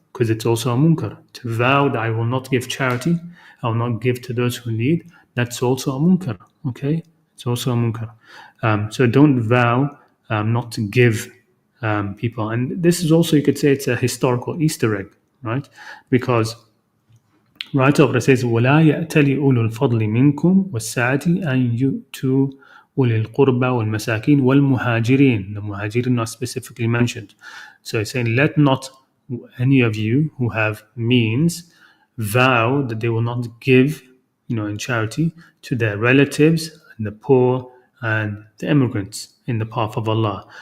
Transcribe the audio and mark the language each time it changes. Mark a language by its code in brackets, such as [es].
[en] Because it's also a munkar. To vow that I will not give charity, I will not give to those who need, that's also a munkar, okay? It's also a munkar. So don't vow not to give people. And this is also, you could say, it's a historical Easter egg, right? Because right over it says, [ar] وَلَا يَأْتَلِ أُولُو الْفَضْلِ مِنْكُمْ وَالسَّعَةِ أَنْ يُؤْتُوا أُولِي الْقُرْبَى وَالْمَسَاكِينَ وَالْمُهَاجِرِينَ. [en] The muhajirin are specifically mentioned. So it's saying, let not any of you who have means vow that they will not give, in charity to their relatives and the poor and the immigrants in the path of Allah.